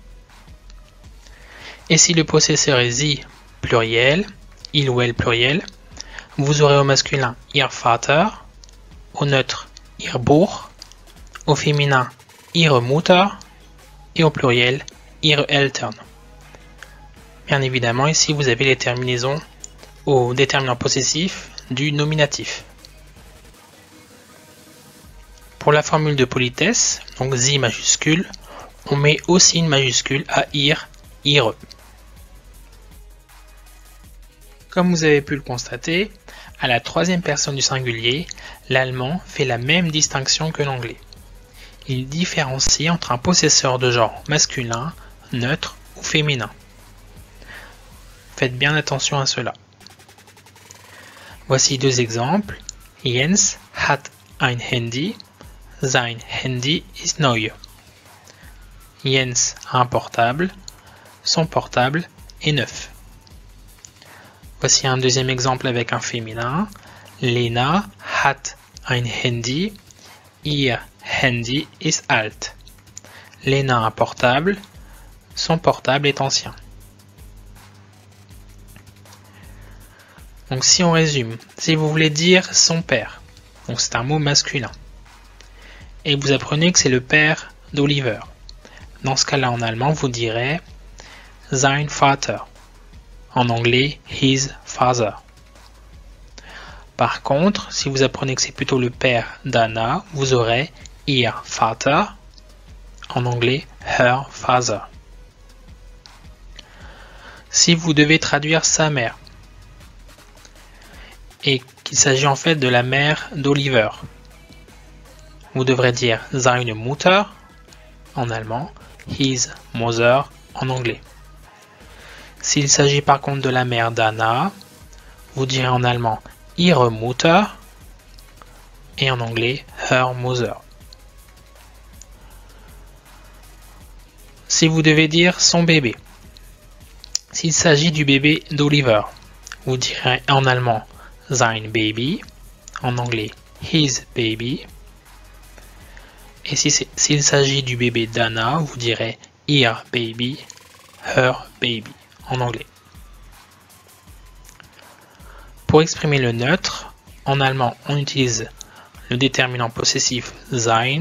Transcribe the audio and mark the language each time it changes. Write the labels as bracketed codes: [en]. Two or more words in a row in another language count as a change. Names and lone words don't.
[fr] Et si le possesseur est sie pluriel, il ou elle pluriel, vous aurez au masculin [de] ihr Vater, [fr] au neutre [de] ihr Buch, [fr] au féminin [de] ihre Mutter [fr] et au pluriel [de] ihre Eltern. [fr] Bien évidemment, ici vous avez les terminaisons au déterminant possessif du nominatif. Pour la formule de politesse, donc sie majuscule, on met aussi une majuscule à [de] ihr, ihre. [fr] Comme vous avez pu le constater, à la troisième personne du singulier, l'allemand fait la même distinction que l'anglais. Il différencie entre un possesseur de genre masculin, neutre ou féminin. Faites bien attention à cela. Voici deux exemples. [de] Jens hat ein Handy. Sein Handy ist neu. [fr] Jens a un portable. Son portable est neuf. Voici un deuxième exemple avec un féminin. [de] Lena hat ein Handy. Ihr Handy ist alt. [fr] Lena a un portable. Son portable est ancien. Donc si on résume, si vous voulez dire son père, donc c'est un mot masculin, et vous apprenez que c'est le père d'Oliver, dans ce cas-là en allemand vous direz [de] sein Vater, [fr] en anglais [en] his father. [fr] Par contre, si vous apprenez que c'est plutôt le père d'Anna, vous aurez [de] ihr Vater, [fr] en anglais [en] her father. [fr] Si vous devez traduire sa mère, et qu'il s'agit en fait de la mère d'Oliver, vous devrez dire [de] seine Mutter [fr] en allemand, [en] his mother [fr] en anglais. S'il s'agit par contre de la mère d'Anna, vous direz en allemand [de] ihre Mutter [fr] et en anglais [en] her mother. [fr] Si vous devez dire son bébé, s'il s'agit du bébé d'Oliver, vous direz en allemand [de] sein Baby, [fr] en anglais [en] his baby. [fr] Et s'il s'agit du bébé d'Anna, vous direz [de] ihr baby, [en] her baby, [fr] en anglais. Pour exprimer le neutre, en allemand, on utilise le déterminant possessif sein.